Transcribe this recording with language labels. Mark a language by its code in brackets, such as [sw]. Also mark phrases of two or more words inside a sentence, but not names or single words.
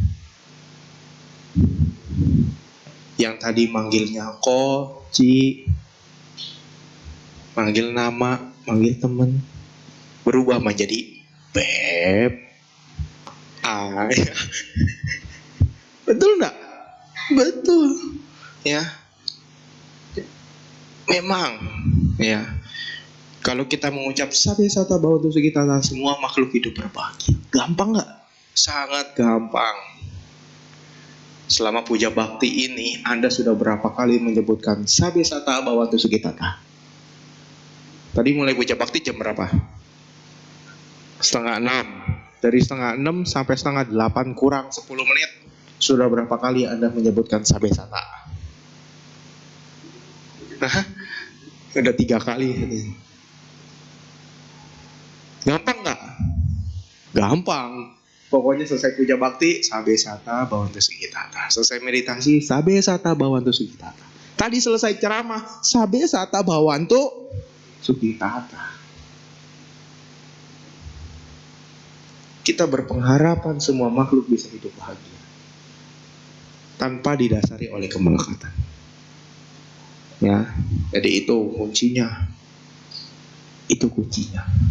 [id] Yang tadi manggilnya ko, ci, manggil nama, manggil temen, berubah menjadi beb. Ya. Betul enggak? Betul. Ya. Memang, ya. Kalau kita mengucap [pi] sabe sata bawantu sugitata, [id] semua makhluk hidup berbahagia. Gampang enggak? Sangat gampang. Selama puja bakti ini, Anda sudah berapa kali menyebutkan [pi] sabe sata bawantu sugitata? [id] Tadi mulai puja bakti jam berapa? 5:30. Dari 5:30 sampai 7:30 kurang 10 menit. Sudah berapa kali Anda menyebutkan [pi] sabe sata? [id] Nah, udah 3 kali. Gampang nggak? Gampang. Pokoknya selesai puja bakti, [pi] sabe sata bawantu sugitata. [id] Selesai meditasi, [pi] sabe sata bawantu sugitata. [id] Tadi selesai ceramah, [pi] sabe sata bawantu sugitata. [id] Kita berpengharapan semua makhluk bisa hidup bahagia tanpa didasari oleh kemelekatan. Ya, jadi itu kuncinya. Itu kuncinya.